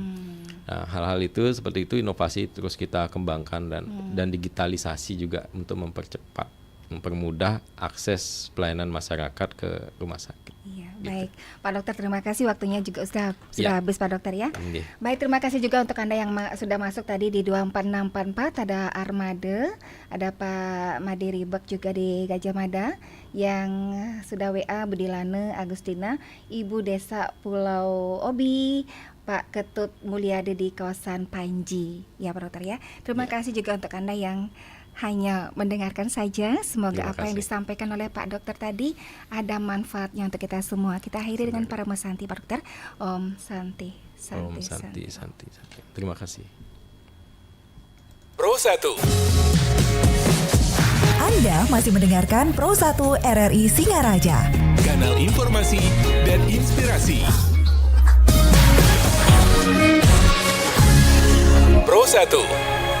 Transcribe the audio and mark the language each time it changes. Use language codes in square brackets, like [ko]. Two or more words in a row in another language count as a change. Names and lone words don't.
[id] Nah, hal-hal itu seperti itu inovasi terus kita kembangkan dan digitalisasi juga untuk mempermudah akses pelayanan masyarakat ke rumah sakit. Iya, gitu. Baik, Pak Dokter terima kasih, waktunya juga sudah habis Pak Dokter ya. Baik, terima kasih juga untuk Anda yang sudah masuk tadi di 24644, ada Armade, ada Pak Made Ribek juga di Gajah Mada, yang sudah WA Budilane Agustina, Ibu Desa Pulau Obi, Pak Ketut Mulyade di kawasan Panji. Ya Pak Dokter ya. Terima kasih juga untuk Anda yang hanya mendengarkan saja. Semoga apa yang disampaikan oleh Pak Dokter tadi ada manfaatnya untuk kita semua. Kita akhiri dengan para Santi Pak Dokter. [sa] Om Santi, Santi, Om Santi, Santi. [id] Terima kasih. Pro 1. Anda masih mendengarkan Pro 1 RRI Singaraja. Kanal informasi dan inspirasi. Pro 1.